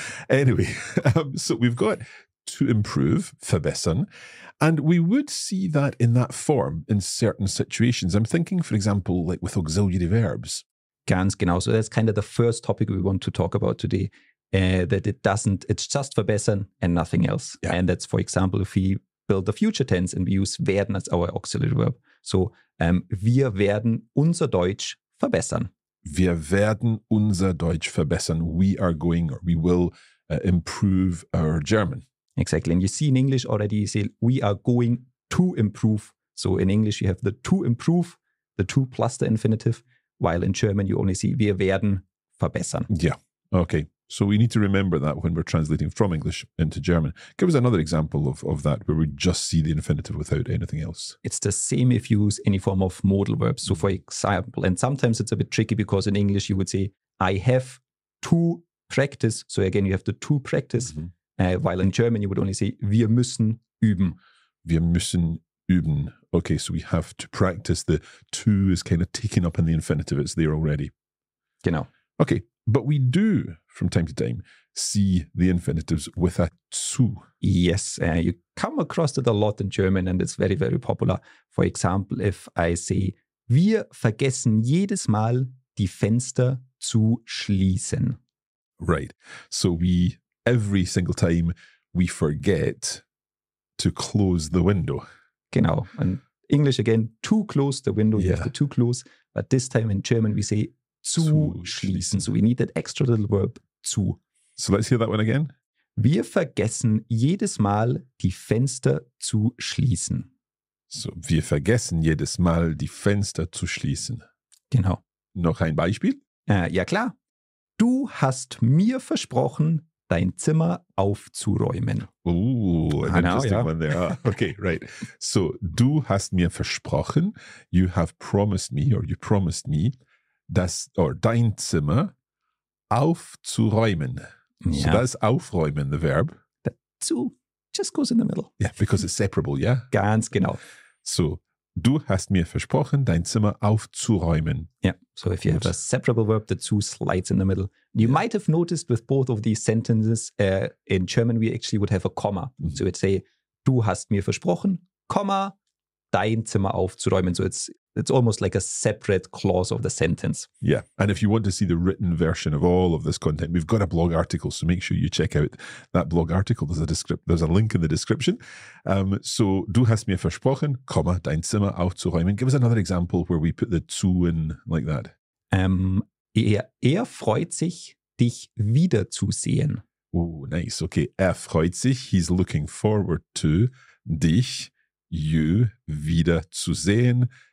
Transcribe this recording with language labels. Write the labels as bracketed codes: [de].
[en] Anyway, so we've got to improve, verbessern, and we would see that in that form in certain situations. I'm thinking, for example, like with auxiliary verbs. [de] Ganz genau. [en] So that's kind of the first topic we want to talk about today, that it's just verbessern and nothing else. Yeah. And that's, for example, if we build the future tense and we use werden as our auxiliary verb. [de] So, wir werden unser Deutsch verbessern. Wir werden unser Deutsch verbessern. [en] We are going or we will improve our German. Exactly. And you see in English already, you say, we are going to improve. So in English, you have the to improve, the to plus the infinitive, while in German, you only see, [de] wir werden verbessern. [en] Yeah. Okay. So we need to remember that when we're translating from English into German. Give us another example of that where we just see the infinitive without anything else. It's the same if you use any form of modal verbs. So for example, and sometimes it's a bit tricky because in English you would say, I have to practice. So again, you have the to practice. While in German you would only say, [de] wir müssen üben. Wir müssen üben. [en] Okay, so we have to practice. The to is kind of taken up in the infinitive. It's there already. [de] Genau. [en] Okay, but we do, from time to time, see the infinitives with a zu. Yes, you come across it a lot in German and it's very, very popular. For example, if I say, [de] wir vergessen jedes Mal, die Fenster zu schließen. [en] Right. So every single time, we forget to close the window. [de] Genau. [en] And English again, to close the window, you have the to close. But this time in German, we say, [de] zu schließen. [en] So we need that extra little verb zu. So let's hear that one again. [de] Wir vergessen jedes Mal, die Fenster zu schließen. So, wir vergessen jedes Mal, die Fenster zu schließen. Genau. Noch ein Beispiel? Ja, klar. Du hast mir versprochen, dein Zimmer aufzuräumen. [en] Oh, an interesting one there. Okay, right. So, [de] du hast mir versprochen, [en] you have promised me, or you promised me, [de] dein Zimmer aufzuräumen. [en] Yeah. So that's aufräumen, the verb. The zu just goes in the middle. Yeah, because it's separable, yeah? [de] Ganz genau. [en] So, du hast mir versprochen, dein Zimmer aufzuräumen. Yeah, so if you have a separable verb, the zu slides in the middle. You might have noticed with both of these sentences, in German, we actually would have a comma. So we'd say, [de] du hast mir versprochen, comma, dein Zimmer aufzuräumen. [en] So it's almost like a separate clause of the sentence. Yeah, and if you want to see the written version of all of this content, we've got a blog article, so make sure you check out that blog article. There's a link in the description. [de] So, du hast mir versprochen, comma, dein Zimmer aufzuräumen. [en] Give us another example where we put the zu in like that. [de] Er freut sich, dich wiederzusehen. [en] Oh, nice. Okay. [de] Er freut sich. [en] He's looking forward to dich, you, [de] wieder zu sehen.